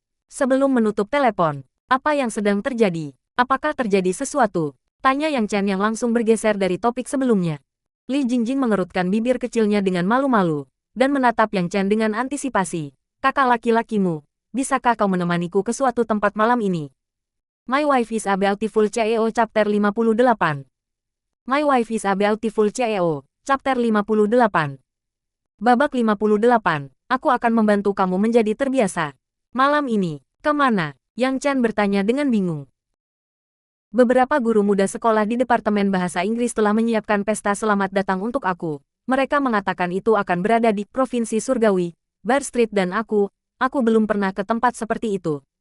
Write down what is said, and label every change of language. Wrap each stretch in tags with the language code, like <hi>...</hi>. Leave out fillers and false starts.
<id>Sebelum menutup telepon, apa yang sedang terjadi? Apakah terjadi sesuatu? Tanya Yang Chen yang langsung bergeser dari topik sebelumnya. Li Jingjing mengerutkan bibir kecilnya dengan malu-malu, dan menatap Yang Chen dengan antisipasi. Kakak laki-lakimu, bisakah kau menemaniku ke suatu tempat malam ini?</id> <en>My Wife is a Beautiful CEO Chapter 58. My Wife is a Beautiful CEO, Chapter 58.</en> <id>Babak 58, aku akan membantu kamu menjadi terbiasa. Malam ini, kemana? Yang Chen bertanya dengan bingung. Beberapa guru muda sekolah di Departemen Bahasa Inggris telah menyiapkan pesta selamat datang untuk aku. Mereka mengatakan itu akan berada di Provinsi Surgawi, Bar Street dan aku belum pernah ke tempat seperti itu.</id>